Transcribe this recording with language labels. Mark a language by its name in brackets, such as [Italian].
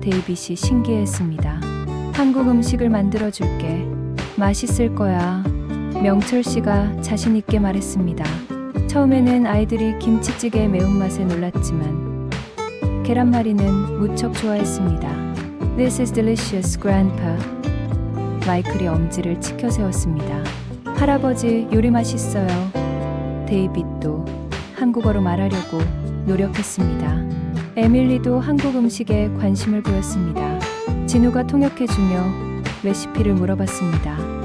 [Korean] 데이빗이 신기해했습니다. 한국 음식을 만들어줄게. 맛있을 거야. 명철 씨가 자신 있게 말했습니다. 처음에는 아이들이 김치찌개의 매운맛에 놀랐지만 계란말이는 무척 좋아했습니다. [English] This is delicious, Grandpa. [Korean] 마이클이 엄지를 치켜 세웠습니다. 할아버지, 요리 맛있어요. 데이빗도 한국어로 말하려고 노력했습니다. 에밀리도 한국 음식에 관심을 보였습니다. 진우가 통역해주며 레시피를 물어봤습니다.